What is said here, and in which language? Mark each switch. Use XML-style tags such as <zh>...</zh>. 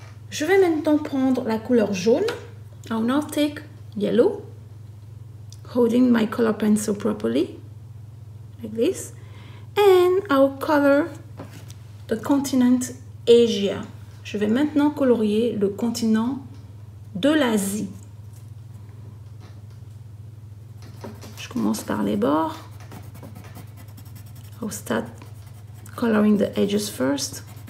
<fr>Je vais maintenant prendre la couleur jaune.</fr> <en>I will now take yellow, holding my color pencil properly, like this. And I will color the continent Asia.</en> <fr>Je vais maintenant colorier le continent de l'Asie. Je commence par les bords.</fr> <en>I'll start coloring the edges first.</en>